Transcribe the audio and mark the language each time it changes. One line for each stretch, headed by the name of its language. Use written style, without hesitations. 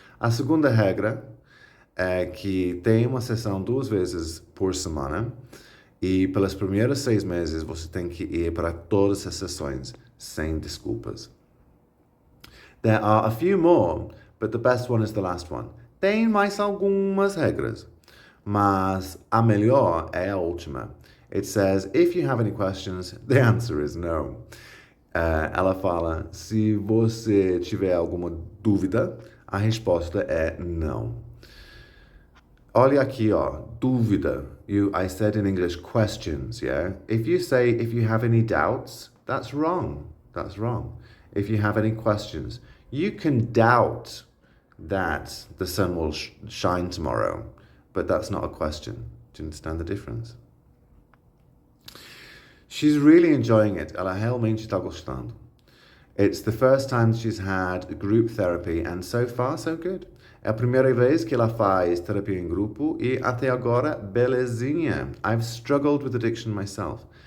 Portuguese: A segunda regra é que tem uma sessão 2 vezes por semana, e pelos primeiros 6 meses você tem que ir para todas as sessões, sem desculpas.
English: There are a few more, but the best one is the last one.
Portuguese: Tem mais algumas regras, mas a melhor é a última.
English: It says, if you have any questions, the answer is no.
Portuguese: Ela fala, se você tiver alguma dúvida, a resposta é não. Olha aqui, ó, dúvida.
English: I said in English questions, yeah? If you say, if you have any doubts, that's wrong. That's wrong. If you have any questions, you can doubt that the sun will shine tomorrow, but that's not a question. Do you understand the difference? She's really enjoying it.
Portuguese: Ela realmente está gostando.
English: It's the first time she's had group therapy, and so far, so good.
Portuguese: É a primeira vez que ela faz terapia em grupo e até agora, belezinha.
English: I've struggled with addiction myself.